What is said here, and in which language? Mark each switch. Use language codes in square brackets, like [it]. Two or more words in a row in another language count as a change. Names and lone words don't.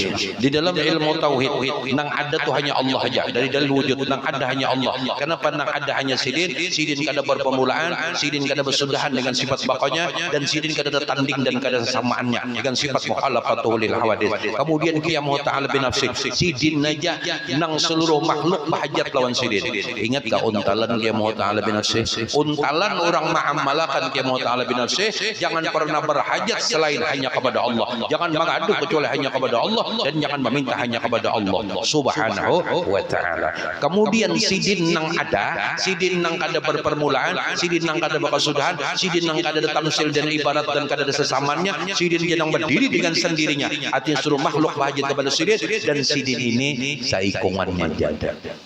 [bjn] Di dalam ilmu tauhid nang ada tuh hanya Allah aja. Dari dalil wujud nang ada hanya Allah. Kenapa nang ada hanya sidin kada berpermulaan, sidin kada bersudahan dengan sifat bakanya, dan sidin kada ada tanding dan kada sesamaannya dengan sifat [ar] مخالفته للحوادث. Kemudian قيام تعالى بنفسه. [bjn] Sidin aja nang seluruh makhluk bahajat lawan sidin. Ingat ka untalan [ar] قيام تعالى بنفسه. [bjn] Untalan orang ma'amalakan [ar] قيام تعالى بنفسه, [bjn] jangan pernah berhajat selain hanya kepada Allah. Jangan mengadu kecuali hanya kepada Allah dan jangan meminta hanya kepada Allah [ar] سبحانه وتعالى. [bjn] Kemudian sidin nang ada, sidin nang kada berpermulaan, sidin nang kada berkesudahan, sidin nang kada ada tamsil dan ibarat dan kada ada sesamanya, sidin yang berdiri dengan sendirinya. Artinya seluruh makhluk bahajat kepada sidin, dan sidin ini saikungannya jada.